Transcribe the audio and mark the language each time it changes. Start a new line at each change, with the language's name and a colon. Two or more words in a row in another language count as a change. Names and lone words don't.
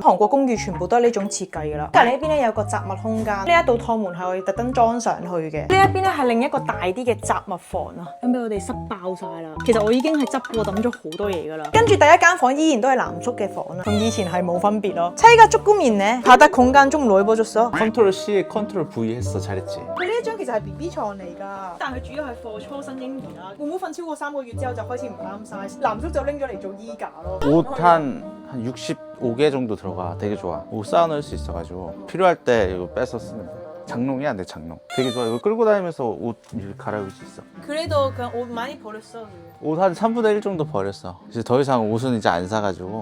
Cantonese: 韓國公寓全部都係呢種設計㗎啦。隔離呢邊咧有個雜物空間，呢一道趟門係我哋特登裝上去嘅。呢一邊咧係另一個大啲嘅雜物房啊，咁俾我哋塞爆晒啦。其實我已經係執過抌咗好多嘢㗎啦。跟住第一間房依然都係藍叔嘅房啦，同以前係冇分別咯。
Korean: 차이가 조금 있네. 바닥 공간 좀 넓어졌어. 컨트롤 C에 컨트롤 V 했어. 잘했지.
Cantonese: 佢呢一張其實係 BB 床嚟㗎，但係主要係貨初生嬰兒啦。妹妹瞓超過3個月之後就開始唔啱 size，藍叔就拎咗嚟做衣架咯。
Korean: 옷 한 65개 정도 들어가. 되게 좋아. 옷 쌓아놓을 수 있어가지고 필요할 때 이거 빼서 쓰면 돼. 장롱이야, 내 장롱. 되게 좋아. 이거 끌고 다니면서 옷 이렇게 갈아입을 수 있어. 그래도 그냥 옷 많이 버렸어. 옷 한 3분의 1 정도 버렸어. 이제 더 이상 옷은 이제 안 사가지고.